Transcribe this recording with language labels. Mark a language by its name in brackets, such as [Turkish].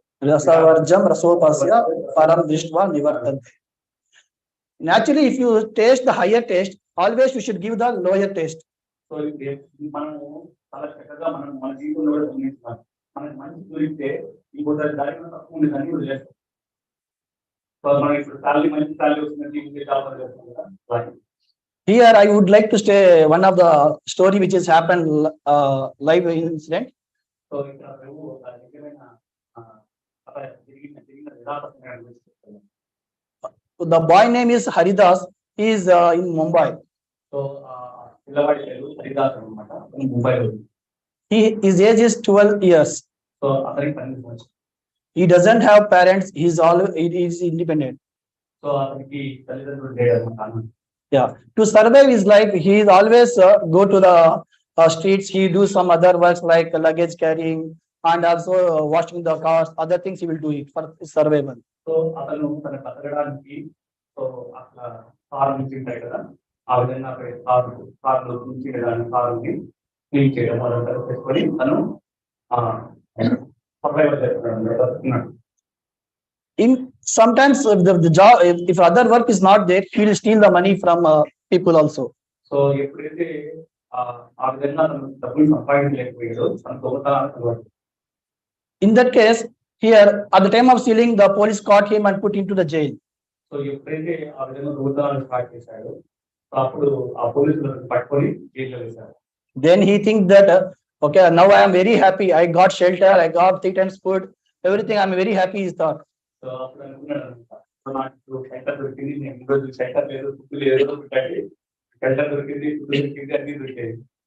[Sanskrit] రసవర్జం రసోపస్య పరం దృష్ట్వా నివర్తంతే. [English] Naturally, if you taste the higher taste, always you should give the lower taste. [Telugu] So మనము చాలా చక్కగా మనం మన జీవితంలో కూడా గమనించాలి. మనకి మంచి దొరికితే ఇంకొక దారిలో తక్కువ ఉంది కానీ వదిలేస్తాం. సో మనం ఇప్పుడు సాలరీ మంచి సాలరీ వస్తుందంటే ఇంకే జాబ్ చేస్తాం కదా. [English] Here I would like to say one of the story which has happened live incident. [Telugu] So ఇక్కడ ప్రభు ఒక నిజమైన జరిగిన యథార్థమైన గురించి చెప్తాను. [English] The boy name is Haridas. He is in Mumbai. [Telugu] So పిల్లవాడి పేరు హరిదాస్ అన్నమాట. ముంబైలో. [English] His age is 12 years. [Telugu] So అతనికి 12 సంవత్సరాలు. [English] He doesn't have parents. He is independent. [Telugu] So అతనికి తల్లిదండ్రులు లేరు అన్నమాట. [English] Yeah, to survive his life, he is always go to the streets. He do some other works like luggage carrying and also washing the cars. Other things he will do it for survival. [Telugu] So అతను తన బతకడానికి so అట్లా car నుంచి ఉంటాయి కదా, ఆ విధంగా కారులో నుంచి కారుని క్లీన్ చేయడం అదంతా చేసుకొని తను సర్వైవల్ చేస్తున్నాడు. [English] Sometimes the job, if other work is not there, he will steal the money from people also. [Telugu] So ఎప్పుడైతే ఆ విధంగా తను డబ్బులు సంపాదించలేకపోయాడో తన దొంగతనాలు. [English] In that case, here at the time of stealing, the police caught him and put into the jail. [Telugu] So ఎప్పుడైతే ఆ విధంగా దొంగతనాలు స్టార్ట్ చేశాడో అప్పుడు ఆ పోలీసులు పట్టుకొని జైల్లో వేశారు. [English] Then he thinks that okay, now I am very happy. I got shelter. I got 3 times food. Everything. I am very happy. He thought. [Telugu] So అప్పుడు అనుకున్నాడు నాకు షెల్టర్ దొరికింది, నేను ఈరోజు షెల్టర్ లేదు, ఫుడ్ లేదు, షెల్టర్ దొరికింది, ఫుడ్ దొరికింది, అన్ని దొరికింది.